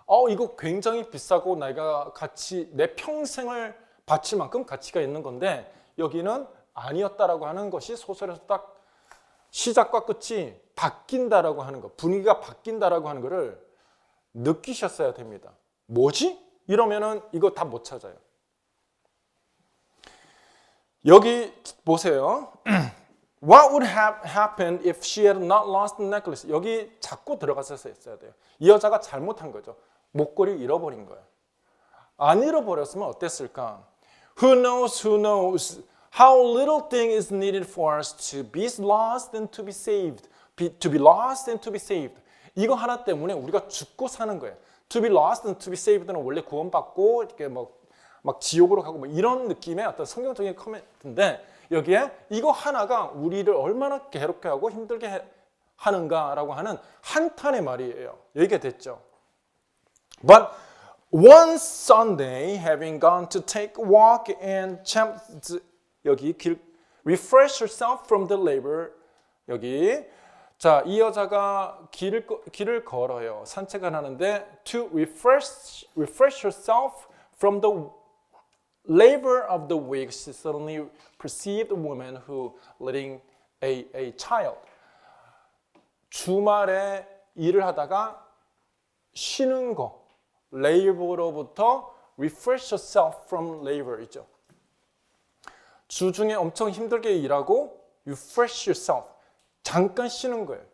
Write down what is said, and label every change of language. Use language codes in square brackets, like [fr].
[ko] 이거 굉장히 비싸고 내가 내 평생을 바칠 만큼 가치가 있는 건데 여기는 아니었다라고 하는 것이 소설에서 딱 시작과 끝이 바뀐다라고 하는 것, 분위기가 바뀐다라고 하는 것을 느끼셨어야 됩니다. 뭐지? 이러면은 이거 다 못 찾아요. 여기 보세요. [en] What would have happened if she had not lost the necklace? [ko] 여기 자꾸 들어갔었어야 돼요. 이 여자가 잘못한 거죠. 목걸이 잃어버린 거예요. 안 잃어버렸으면 어땠을까? [en] Who knows how little thing is needed for us to be lost and to be saved. To be lost and to be saved. [ko] 이거 하나 때문에 우리가 죽고 사는 거예요. [en] To be lost and to be saved [ko] 는 원래 구원받고 이렇게 막 지옥으로 가고 이런 느낌의 어떤 성경적인 코멘트인데 여기에 이거 하나가 우리를 얼마나 괴롭게 하고 힘들게 하는가라고 하는 한탄의 말이에요. 여기가 됐죠. [en] But one Sunday, having gone to take a walk and 여기 refresh herself from the labor. [ko] 여기 자, 이 여자가 길을 걸어요. 산책을 하는데 [en] to refresh herself from the labor of the week, she suddenly perceived a woman who leading a child. [ko] 주말에 일을 하다가 쉬는 거, labor로부터 [en] refresh yourself from [ko] labor이죠. 주중에 엄청 힘들게 일하고 [en] refresh yourself, [ko] 잠깐 쉬는 거예요.